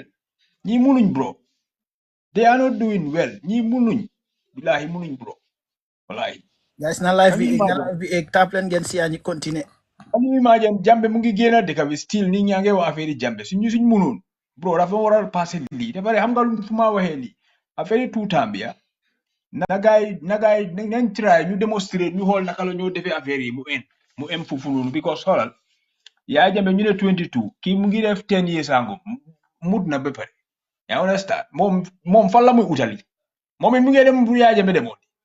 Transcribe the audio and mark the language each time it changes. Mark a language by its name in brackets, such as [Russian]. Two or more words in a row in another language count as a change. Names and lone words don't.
[Wolof] Ñi munuñ bro. [English] They are not doing well. [Wolof] Ñi munuñ. Billahi munuñ bro. Wallahi. Guys, na live bi egg tap leen ngeen si ñi continue. [English] Can you imagine [Wolof] Jambe mu ngi génn dëkk bi still ni ñaa ngi wax affaire Jambe suñ munoon bro dafa war a passé lii dafa xam nga lu fu ma waxee lii affaire [French] tout temps [Wolof] bi na gaay nañ try ñu démontrer ñu xool naka la ñoo defee affaire yi mu em foofu noonu because xoolal yaa Jambe ñu ne 22 kii mu ngi def [English] 10 years ago [Wolof] mut na ba pare yaa understand moom fan la muy utali moom it mu ngi dem bu yaa Jambe demoon